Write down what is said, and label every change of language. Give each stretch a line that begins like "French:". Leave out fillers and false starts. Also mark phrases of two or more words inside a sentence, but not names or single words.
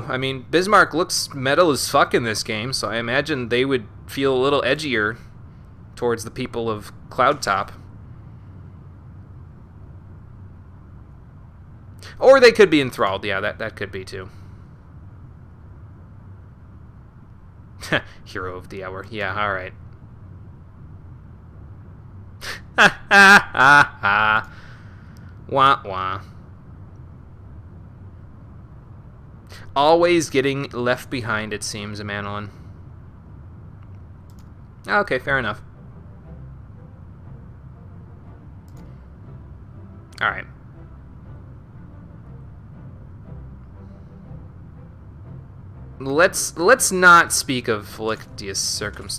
English: I mean, Bismarck looks metal as fuck in this game, so I imagine they would feel a little edgier towards the people of Cloudtop. Or they could be enthralled. Yeah, that could be too. Hero of the hour. Yeah, alright. Ha ha ha ha. Wah wah. Always getting left behind, it seems, Manolin. Okay, fair enough. Alright. Let's not speak of Felicitious circumstance.